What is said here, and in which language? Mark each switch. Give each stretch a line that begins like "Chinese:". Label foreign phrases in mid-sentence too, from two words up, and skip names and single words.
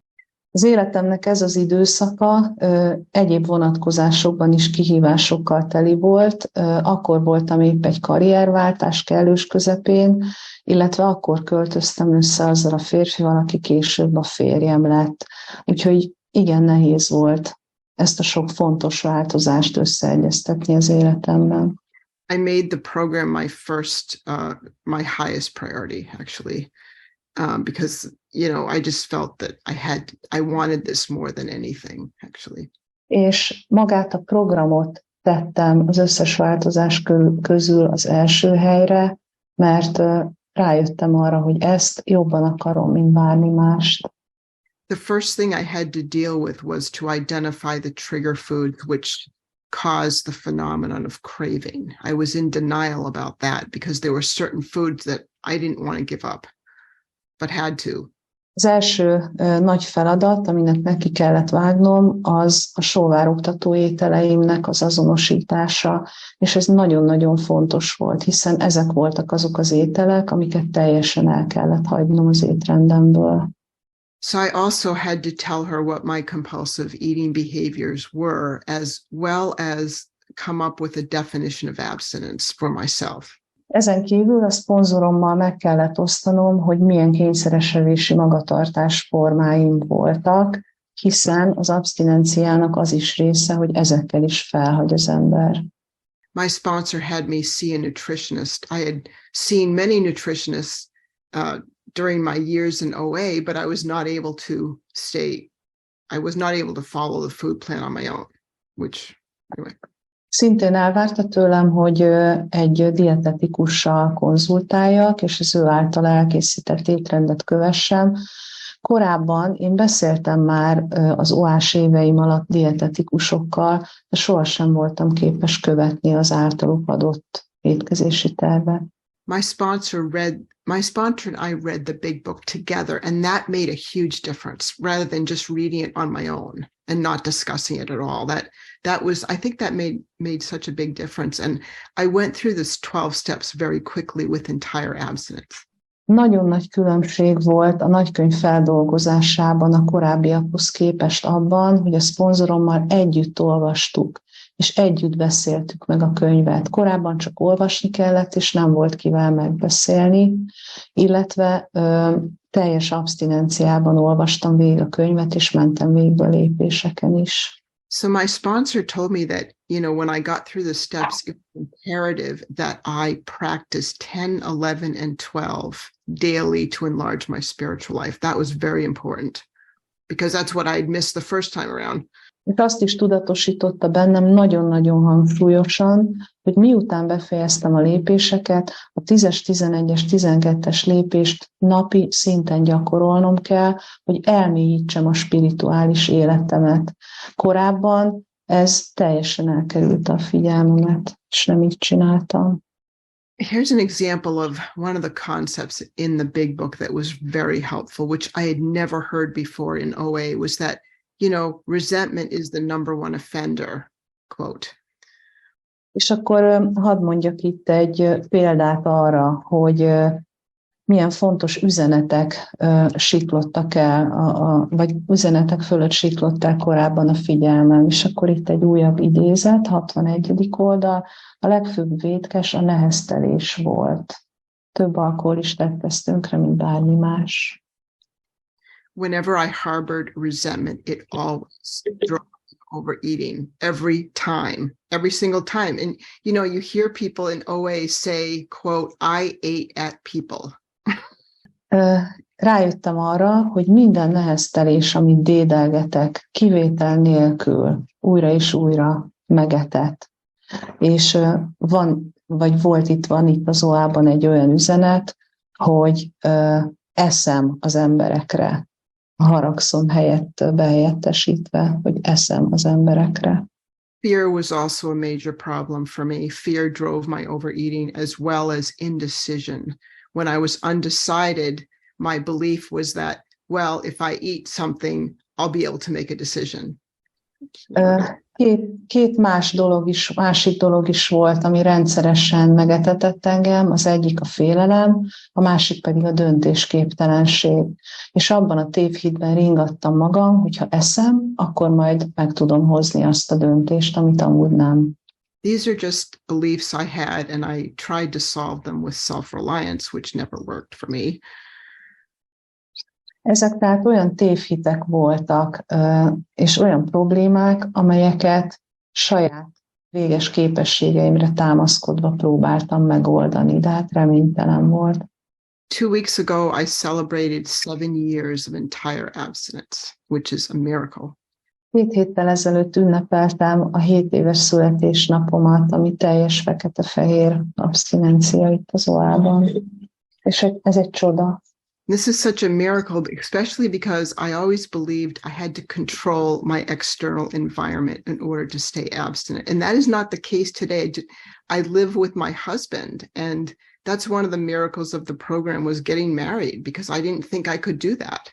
Hungarian: Az életemnek ez az időszaka egyéb vonatkozásokban is kihívásokkal teli volt. Akkor voltam épp egy karrierváltás kellős közepén, illetve akkor költöztem össze azzal a férfival, aki később a férjem lett. Úgyhogy igen nehéz volt ezt a sok fontos változást összeegyeztetni az életemben.
English: I made the program my highest priority, actually. Because, I just felt that I wanted this more than anything, actually.
Hungarian: És magát a programot tettem az összes változás közül az első helyre, mert rájöttem arra, hogy ezt jobban akarom, mint bármi mást.
English: The first thing I had to deal with was to identify the trigger foods which caused the phenomenon of craving. I was in denial about that because there were certain foods that I didn't want to give up, but had to.
Hungarian: Az első nagy feladat, aminek neki kellett vágnom, az a sóvárogtató ételeimnek az azonosítása, és ez nagyon-nagyon fontos volt, hiszen ezek voltak azok az ételek, amiket teljesen el kellett hagynom az étrendemből.
English: So I also had to tell her what my compulsive eating behaviors were, as well as come up with a definition of abstinence for myself.
Hungarian: Ezen kívül a szponzorommal meg kellett osztanom, hogy milyen kényszeres evési magatartás formáim voltak, hiszen az abstinenciának az is része, hogy ezekkel is felhagy az ember.
English: My sponsor had me see a nutritionist. I had seen many nutritionists during my years in OA, but I was not able to follow the food plan on my own, anyway.
Hungarian: Szintén elvárta tőlem, hogy egy dietetikussal konzultáljak, és az ő által elkészített étrendet kövessem. Korábban én beszéltem már az OA-s éveim alatt dietetikusokkal, de sohasem voltam képes követni az általuk adott étkezési tervet.
English: My sponsor and I read the big book together, and that made a huge difference rather than just reading it on my own and not discussing it at all. I think that made such a big difference. And I went through this 12 steps very quickly with entire abstinence.
Hungarian: Nagyon nagy különbség volt a nagykönyv feldolgozásában a korábbiakhoz képest abban, hogy a szponzorommal együtt olvastuk, és együtt beszéltük meg a könyvet. Korábban csak olvasni kellett, és nem volt kivel megbeszélni, illetve teljes abstinenciában olvastam végig a könyvet, és mentem végig a lépéseken is.
English: So my sponsor told me that, when I got through the steps, it was imperative that I practice 10, 11, and 12 daily to enlarge my spiritual life. That was very important because that's what I'd missed the first time around.
Hungarian: És azt is tudatosította bennem nagyon-nagyon hangsúlyosan, hogy miután befejeztem a lépéseket, a 10-es, 11-es, 12-es lépést napi szinten gyakorolnom kell, hogy elmélyítsem a spirituális életemet. Korábban ez teljesen elkerült a figyelmemet, és nem így csináltam.
English: Here's an example of one of the concepts in the big book that was very helpful, which I had never heard before in OA, was that resentment is the number one offender, quote.
Hungarian: És akkor hadd mondjak itt egy példát arra, hogy milyen fontos üzenetek siklottak el, vagy üzenetek fölött siklott el korábban a figyelmem. És akkor itt egy újabb idézet, 61. oldal, a legfőbb vétkes a neheztelés volt. Több alkoholistát tesz tönkre, mint bármi más.
English: Whenever I harbored resentment, it always drove overeating every single time. And, you hear people in OA say, quote, I ate at people.
Hungarian: Rájöttem arra, hogy minden neheztelés, amit dédelgetek, kivétel nélkül, újra és újra megetett. És van itt az OA-ban egy olyan üzenet, hogy eszem az emberekre. Haragszom helyett behelyettesítve, hogy eszem az emberekre.
English: Fear was also a major problem for me. Fear drove my overeating as well as indecision. When I was undecided, my belief was that, well, if I eat something, I'll be able to make a decision.
Hungarian: Két másik dolog is volt, ami rendszeresen megetetett engem, az egyik a félelem, a másik pedig a döntésképtelenség. És abban a tévhitben ringattam magam, hogyha eszem, akkor majd meg tudom hozni azt a döntést, amit amúgy nem.
English: These are just beliefs I had, and I tried to solve them with self-reliance, which never worked for me.
Hungarian: Ezek tehát olyan tévhitek voltak, és olyan problémák, amelyeket saját véges képességeimre támaszkodva próbáltam megoldani, de hát reménytelen volt.
English: 2 weeks ago, I celebrated 7 years of entire abstinence, which is a miracle.
Hungarian: 2 héttel ezelőtt ünnepeltem a 7 éves születésnapomat, ami teljes fekete-fehér abszinencia itt az OA-ban. És ez egy csoda.
English: This is such a miracle, especially because I always believed I had to control my external environment in order to stay abstinent. And that is not the case today. I live with my husband, and that's one of the miracles of the program, was getting married, because I didn't think I could do that.